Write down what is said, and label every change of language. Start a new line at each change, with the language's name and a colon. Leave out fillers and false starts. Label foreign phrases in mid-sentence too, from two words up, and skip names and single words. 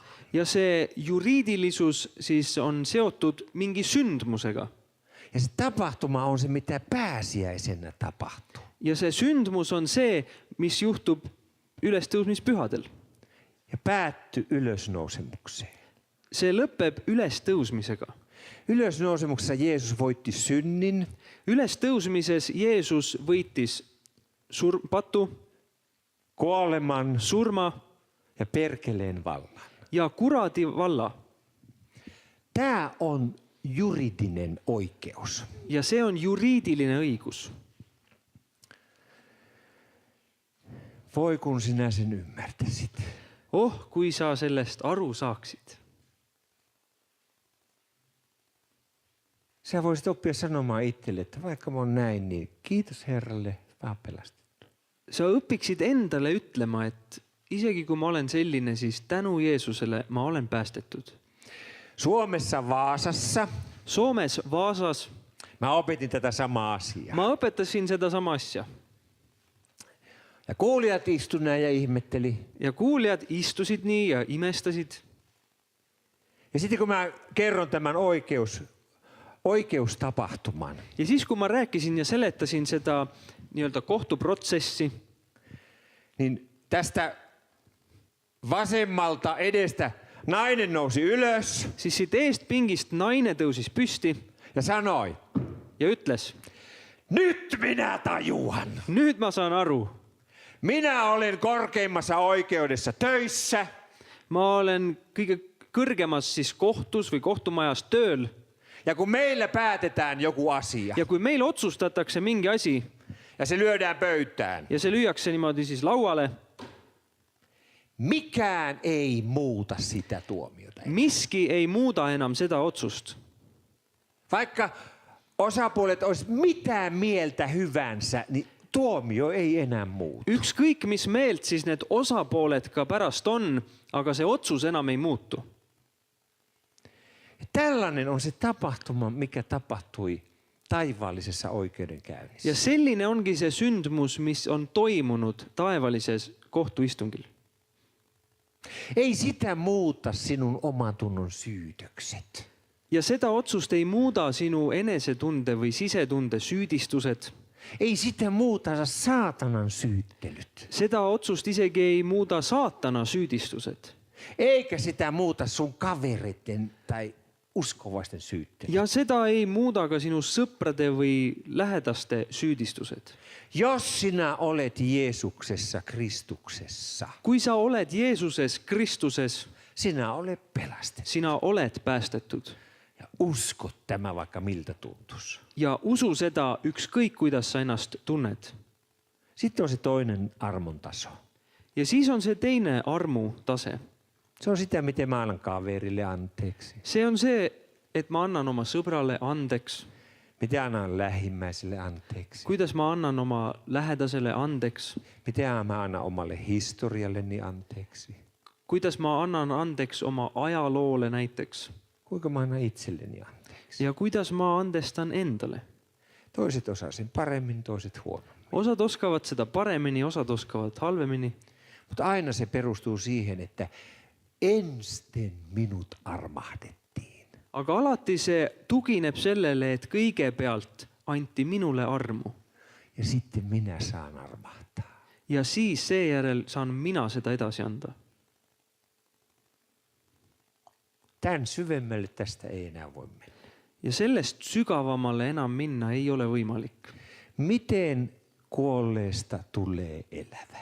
Estonian: Ja see juriidilisus siis on seotud mingi sündmusega.
Finnish: Ja se tapahtuma on se, mitä pääsiäisenä tapahtuu.
Estonian: Ja see sündmus on see, mis juhtub ülestõusmispühadel.
Finnish: Ja päättyy ylösnousemukseen.
Estonian: See lõpeb ülestõusmisega.
Finnish: Ylösnousemuksessa Jeesus voitti synnin,
Estonian: Ülestõusmises Jeesus võitis patu,
Finnish: kuoleman
Estonian: surma
Finnish: ja perkeleen vallan.
Estonian: ja kuradi valla.
Finnish: Tämä on juridinen oikeus.
Estonian: Ja see on juriidiline õigus.
Finnish: Voi kun sinä sen ymmärtäisit.
Estonian: Oh, kui sa sellest aru saaksid.
Finnish: Sä voisit oppia sanomaan itselle, että vaikka mä oon näin, niin kiitos Herralle, mä oon pelastettu.
Estonian: Sa õpiksid endale ütlema, et isegi kui ma olen selline, siis tänu Jeesusele ma olen päästetud.
Finnish: Suomessa Vaasassa
Estonian: Soomes Vaasas
Finnish: mä opetin tätä samaa asiaa.
Estonian: ma õpetasin seda sama asja.
Finnish: Ja kuulijat istuneet ja ihmetteli.
Estonian: Ja kuulijad istusid nii ja imestasid.
Finnish: Ja sitten kun mä kerron tämän oikeustapahtuman,
Estonian: Ja siis kun ma rääkisin ja seletasin seda nii-öelda kohtuprotsessi,
Finnish: niin tästä vasemmalta edestä nainen nousi ylös,
Estonian: siis siit eest pingist naine tõusis püsti,
Finnish: ja sanoi,
Estonian: ja ütles,
Finnish: nyt minä tajuan.
Estonian: nüüd ma saan aru.
Finnish: Minä olen korkeimmassa oikeudessa töissä.
Estonian: Ma olen kõige kõrgemas siis kohtus või kohtumajas tööl.
Finnish: Ja kun meillä päätetään joku asia
Estonian: Ja kui meil otsustatakse mingi asi
Finnish: ja se lyödään pöytään,
Estonian: ja see lüüakse niimoodi siis lauale,
Finnish: mikään ei muuta sitä tuomiota.
Estonian: miski ei muuda enam seda otsust.
Finnish: Vaikka osapuolet olisi mitä mieltä hyvänsä, niin tuomio ei enää muutu.
Estonian: Ükskõik mis meelt siis need osapooled ka pärast on, aga see otsus enam ei muutu.
Finnish: Tällainen on se tapahtuma, mikä tapahtui taivaallisessa oikeudenkäynnissä.
Estonian: Ja selline ongi see sündmus, mis on toimunud taevalises kohtuistungil.
Finnish: Ei sitä muuta sinun omatunnon syytökset.
Estonian: Ja seda otsust ei muuda sinu enesetunde või sisetunde süüdistused.
Finnish: Ei sitä muuta saatanan syyttelyt.
Estonian: Seda otsust isegi ei muuda saatana süüdistused.
Finnish: Eikä sitä muuta sun kavereiden tai uskovaisten syyttelyt.
Estonian: Ja seda ei muuda ka sinu sõprade või lähedaste süüdistused.
Finnish: Jos sinä olet Jeesuksessa, Kristuksessa,
Estonian: Kui sa oled Jeesuses Kristuses,
Finnish: sinä olet pelastettu.
Estonian: sina oled päästetud.
Finnish: Ja usko tämä vaikka miltä tuntuisi.
Estonian: Ja usu seda ükskõik, kuidas sa ennast tunned.
Finnish: Sitten on se toinen armon taso.
Estonian: Ja siis on see teine armu tase.
Finnish: Se on sitä, miten mä annan kaverille anteeksi.
Estonian: See on see, et ma annan oma sõbrale andeks.
Finnish: Miten annan lähimmäiselle anteeksi.
Estonian: Kuidas ma annan oma lähedasele andeks.
Finnish: Miten mä annan omalle historialleni anteeksi.
Estonian: Kuidas ma annan andeks oma ajaloole näiteks.
Finnish: Kuinka mä annan itselleni anteeksi.
Estonian: Ja kuidas ma andestan endale.
Finnish: Toiset osaa sen paremmin, toiset huonommin.
Estonian: Osad oskavad seda paremini, osad oskavad halvemini.
Finnish: Mutta aina se perustuu siihen, että ensin minut armahdettiin.
Estonian: Aga alati see tugineb sellele, et kõigepealt anti minule armu.
Finnish: Ja sitten minä saan armahtaa.
Estonian: Ja siis seejärel saan mina seda edasi anda.
Finnish: Tän syvemmälle tästä ei enää voi mennä.
Estonian: Ja sellest sügavamalle enam minna ei ole võimalik.
Finnish: Miten kuolleesta tulee elävä?